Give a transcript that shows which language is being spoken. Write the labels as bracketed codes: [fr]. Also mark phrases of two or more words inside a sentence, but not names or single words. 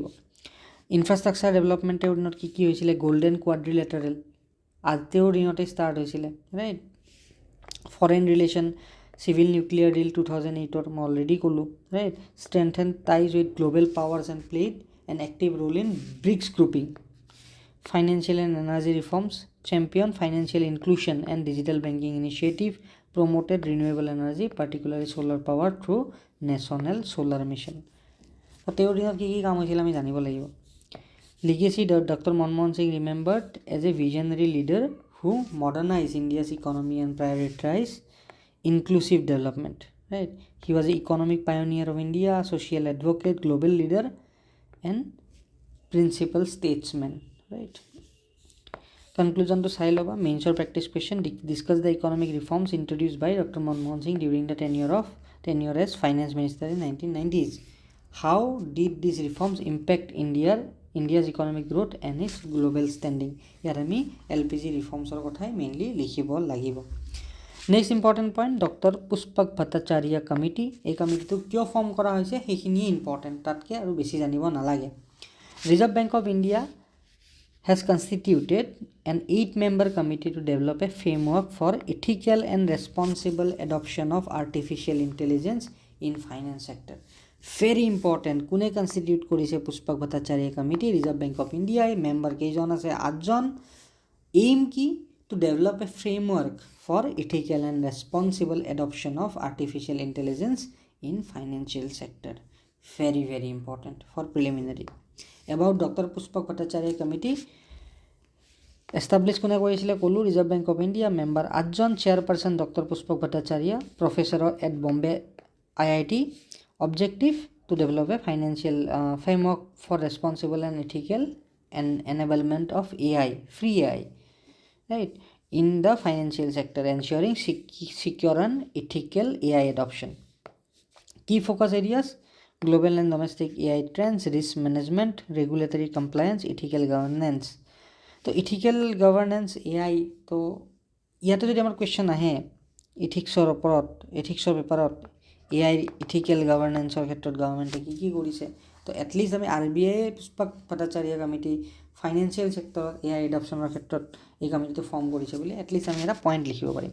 [en] infrastructure development [as] তেওঁৰ দিনত কি হৈছিলে? গল্ডেন কোৱাড্ৰিলেটাৰেল তেওঁৰ দিনতে ষ্টাৰ্ট হৈছিলে, ৰাইট? [en] foreign relation, civil nuclear deal [as] 2008 মই অলৰেডি ক'লোঁ, ৰাইট? [en] strengthen ties with global powers and played an active role in BRICS grouping. Financial and energy reforms, champion financial inclusion and digital banking initiative, promoted renewable energy, particularly solar power through national solar mission. [as] তো তেওঁৰ দিনত কি কি কাম হৈছিল আমি জানিব লাগিব। [en] Legacy, Dr. Manmohan Singh remembered as a visionary leader who modernized India's economy and prioritized inclusive development, right? He was an economic pioneer of India, social advocate, global leader and principal statesman, right? Conclusion to [as] চাই ল'বা। [en] Mains practice question, discuss the economic reforms introduced by Dr. Manmohan Singh during the tenure as finance minister in 1990s. How did these reforms impact India's economic growth and its global standing? [as] ইয়াত আমি LPG ৰিফৰ্মছৰ কথাই মেইনলি লিখিব লাগিব। [en] Next important point, Doctor Pushpak Bhattacharya Committee. [as] এই কমিটিটো কিয় ফৰ্ম কৰা হৈছে সেইখিনিয়ে ইম্পৰ্টেণ্ট, তাতকৈ আৰু বেছি জানিব নালাগে। [en] Reserve Bank of India has constituted an 8-member committee to develop a framework for ethical and responsible adoption of artificial intelligence in finance sector. Very important. [as] কোনে কনষ্টিটিউট কৰিছে? পুষ্পক ভট্টাচাৰ্য কমিটি, ৰিজাৰ্ভ বেংক অফ ইণ্ডিয়াই। মেম্বাৰ কেইজন আছে? 8জন। এইম কি? [en] to develop a framework for ethical and responsible adoption of artificial intelligence in financial sector. very very important for preliminary. [as] এবাউট ডক্টৰ পুষ্পক ভট্টাচাৰ্য কমিটি, এষ্টাব্লিছ কোনে কৰিছিলে ক'লোঁ? ৰিজাৰ্ভ বেংক অফ ইণ্ডিয়া। মেম্বাৰ 8জন। [en] Chairperson Doctor Pushpak Bhattacharya, professor at Bombay IIT. objective to develop a financial framework for responsible and ethical and enablement of AI, free AI, right, in the financial sector, ensuring secure and ethical AI adoption. Key focus areas: global and domestic AI trends, risk management, regulatory compliance, ethical governance. [as] তো [en] ethical governance AI, [as] তো ইয়াতে যদি আমাৰ কুৱেশ্যন আহে ইথিক্সৰ ওপৰত, ইথিক্সৰ পেপাৰত AI ইথিকেল গভৰ্নেন্সৰ ক্ষেত্ৰত গভৰ্ণমেণ্টে কি কি কৰিছে, তো এটলিষ্ট আমি RBI পুষ্পক ভট্টাচাৰ্য কমিটি ফাইনেন্সিয়েল চেক্টৰত AI এডপশ্যনৰ ক্ষেত্ৰত এই কমিটিটো ফৰ্ম কৰিছে বুলি এটলিষ্ট আমি এটা পইণ্ট লিখিব পাৰিম।